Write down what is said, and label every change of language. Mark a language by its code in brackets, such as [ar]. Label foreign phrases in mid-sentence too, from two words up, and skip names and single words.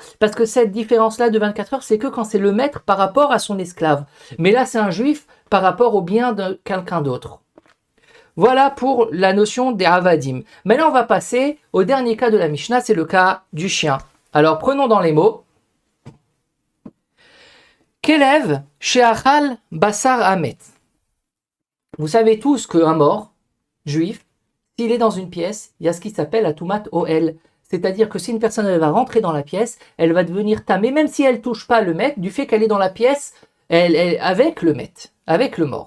[fr] Parce que cette différence-là de 24 heures, c'est que quand c'est le maître par rapport à son esclave. Mais là, c'est un juif par rapport au bien de quelqu'un d'autre. Voilà pour la notion des avadim. Maintenant, on va passer au dernier cas de la Mishnah, c'est le cas du chien. Alors, prenons dans les mots. [he] כלב שאכל בשר המת. [fr] Vous savez tous qu'un mort, juif, s'il est dans une pièce, il y a ce qui s'appelle la [he] טומאת אהל. [fr] C'est-à-dire que si une personne elle va rentrer dans la pièce, elle va devenir tamée, même si elle ne touche pas le maître, du fait qu'elle est dans la pièce avec le maître, avec le mort.